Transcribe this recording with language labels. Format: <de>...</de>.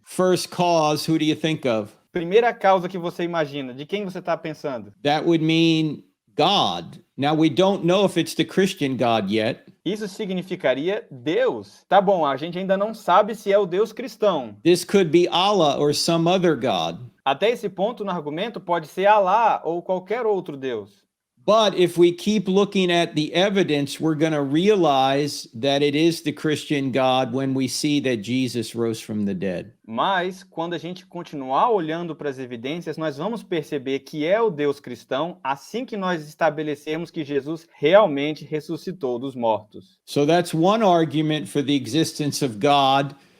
<en>first cause, who do you think of?</en> <pt>primeira causa que você imagina, de quem você está pensando?</pt> <en>That would mean God. Now, we don't know if it's the Christian God yet.</en> <pt>Isso significaria Deus. Tá bom, a gente ainda não sabe se é o Deus cristão.</pt> <en>This could be Allah or some other God.</en> <pt>Até esse ponto no argumento pode ser Alá ou qualquer outro Deus.</pt> <en>But if we keep looking at the evidence, we're going to realize that it is the Christian God when we see that Jesus rose from the dead.</en> <pt>Mas, quando a gente continuar olhando para as evidências, nós vamos perceber que é o Deus cristão assim que nós estabelecermos que Jesus realmente ressuscitou dos mortos.</pt> <en>So that's one argument for the existence of God.</en>